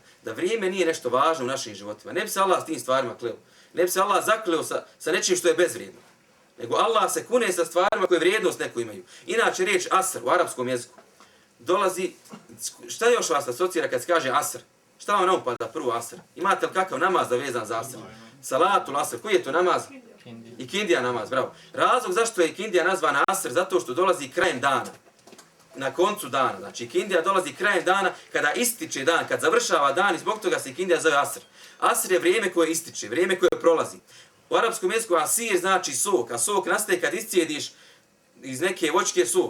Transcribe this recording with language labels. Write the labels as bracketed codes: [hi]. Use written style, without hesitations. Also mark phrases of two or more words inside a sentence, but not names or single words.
[bs] Da vrijeme nije nešto važno u našim životima. Ne bi se Allah s tim stvarima kleo. Ne bi se Allah zakleo sa nečim što je bezvrijedno. Nego Allah se kune sa stvarima koje vrijednost neko imaju. Inače, riječ asr u arapskom jeziku dolazi, šta još vas asocira kad se kaže asr? Šta vam upada prvo asr? Imate li kakav namaz da vezan za asr? [ar] صلاة العصر. [bs] Koji je to namaz? Ikindija namaz, bravo. Razlog zašto je ikindija nazvana asr, zato što dolazi krajem dana. Na koncu dana. Znači, ikindija dolazi krajem dana kada ističe dan, kad završava dan i zbog toga se ikindija zove asr. Asr je vrijeme koje ističe, vrijeme koje prolazi. U arapskom jeziku asir znači sok, a sok nastaje kad iscijediš iz neke voćke sok.